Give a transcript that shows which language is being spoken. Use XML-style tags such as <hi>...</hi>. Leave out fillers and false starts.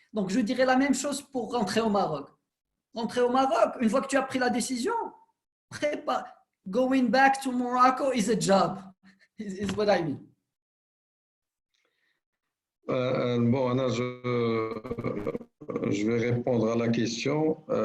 <fr>Donc je dirais la même chose pour rentrer au Maroc. Rentrer au Maroc, une fois que tu as pris la décision, prépare.</fr> <en>Going back to Morocco is a job. Is what I mean.</en> <fr>Bon, Anna, je vais répondre à la question.</fr>